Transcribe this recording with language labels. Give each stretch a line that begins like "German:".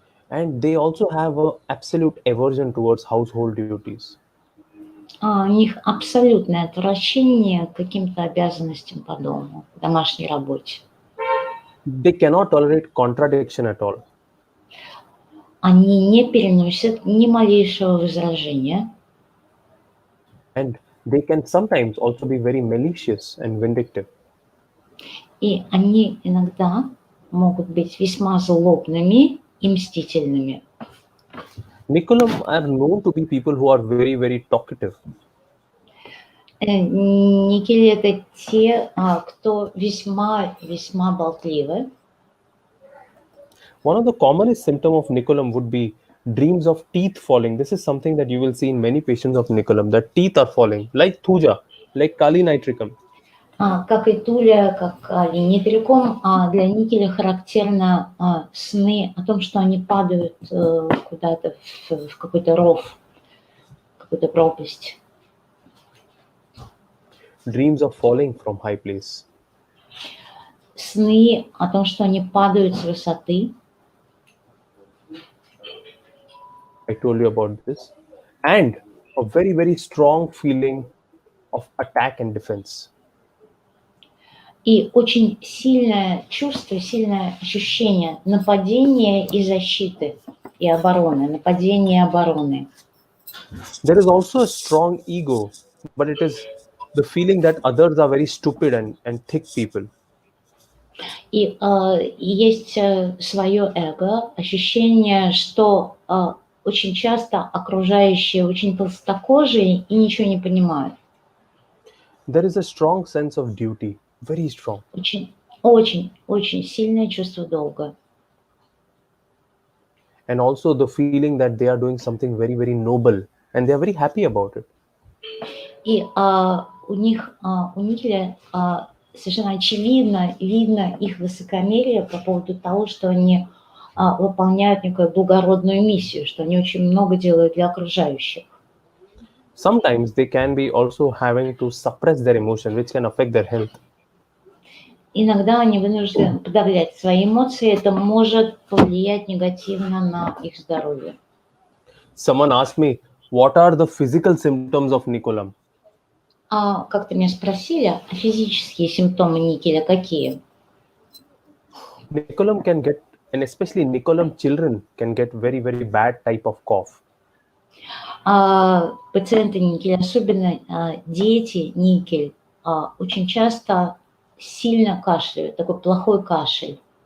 English: And they also have an absolute aversion towards household duties.
Russian: У них абсолютное отвращение к каким-то обязанностям по дому, к домашней работе.
English: They cannot tolerate contradiction at all.
Russian: Они не переносят ни малейшего возражения.
English: And they can sometimes also be very malicious and vindictive.
Russian: И они иногда могут быть весьма злобными и мстительными.
English: Nicolam are known to be people who are very, very talkative.
Russian: Никели – это те, кто весьма болтливы.
English: One of the commonest symptoms of Nicolam would be dreams of teeth falling. This is something that you will see in many patients of Nicolam, that teeth are falling, like thuja, like kali nitricum.
Russian: Как и туля, как нитрикум, для никеля характерно сны о том, что они падают куда-то в какой-то ров, какую-то пропасть.
English: Dreams of falling from high place.
Russian: Сны о том, что они падают с высоты.
English: I told you about this. And a very, very strong feeling of attack and defense.
Russian: И очень сильное чувство, сильное ощущение нападения и защиты, и обороны, нападения и обороны.
English: There is also a strong ego, but it is the feeling that others are very stupid and thick people.
Russian: И есть свое эго, ощущение, что очень часто окружающие очень толстокожие и ничего не понимают.
English: There is a strong sense of duty, very strong.
Russian: Очень, очень, очень сильное чувство долга.
English: And also the feeling that they are doing something very, very noble and they are very happy about it.
Russian: И у них, у Никеля совершенно очевидно, видно их высокомерие по поводу того, что они выполняют некую благородную миссию, что они очень много делают для окружающих.
English: Sometimes they can be also having to suppress their emotion, which can affect their health.
Russian: Иногда они вынуждены подавлять свои эмоции, это может повлиять негативно на их здоровье.
English: Someone asked me, what are the physical symptoms of Nicolam?
Russian: Как-то меня спросили, а физические симптомы никеля какие?
English: Nicolam can get, and especially Nicolam children can get very, very bad type of cough.
Russian: Пациенты никель, особенно дети никель, очень часто сильно кашляют, такой плохой кашель.